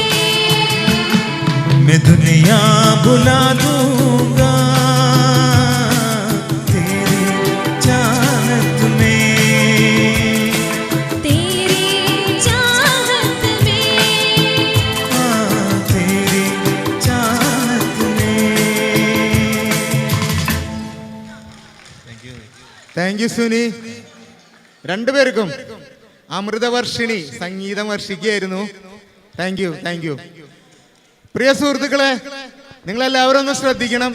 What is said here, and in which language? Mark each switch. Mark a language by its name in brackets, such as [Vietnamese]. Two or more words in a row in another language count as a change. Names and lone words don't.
[Hindi] मैं दुनिया बुला दूंगा तेरी चाहत में। तेरी चाहत में। हाँ, तेरी चाहत में। [English] Thank you Suni. [Malayalam] രണ്ടുപേർക്കും അമൃതവർഷിണി സംഗീതം വർഷിക്കുകയായിരുന്നു. [English] Thank you, thank you. [Malayalam] പ്രിയ സുഹൃത്തുക്കളെ, നിങ്ങളെല്ലാവരും ഒന്ന് ശ്രദ്ധിക്കണം.